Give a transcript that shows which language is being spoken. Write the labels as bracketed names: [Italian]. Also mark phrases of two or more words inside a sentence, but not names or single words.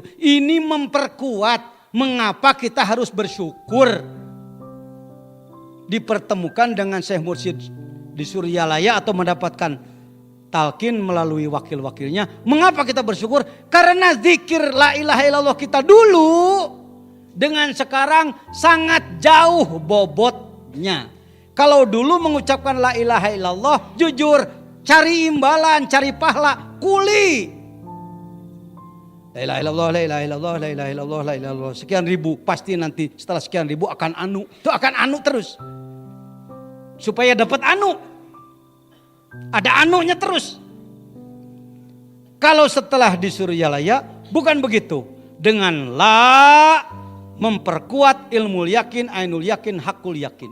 [Indonesian] Ini memperkuat mengapa kita harus bersyukur dipertemukan dengan Syekh Mursyid di Suryalaya atau mendapatkan talqin melalui wakil-wakilnya. Mengapa kita bersyukur? Karena zikir [Arabic] لا إله إلا الله [Indonesian] kita dulu dengan sekarang sangat jauh bobotnya. Kalau dulu mengucapkan [Arabic] لا إله إلا الله, [Indonesian] jujur cari imbalan, cari pahala, kuli. [Arabic] لا إله إلا الله لا إله إلا الله لا إله إلا الله لا إله إلا الله. [Indonesian] Sekian ribu, pasti nanti setelah sekian ribu akan anu. Itu akan anu terus. Supaya dapat anu. Ada anunya terus. Kalau setelah di Suryalaya, bukan begitu. Dengan la memperkuat ilmu yakin, ainul yakin, hakul yakin.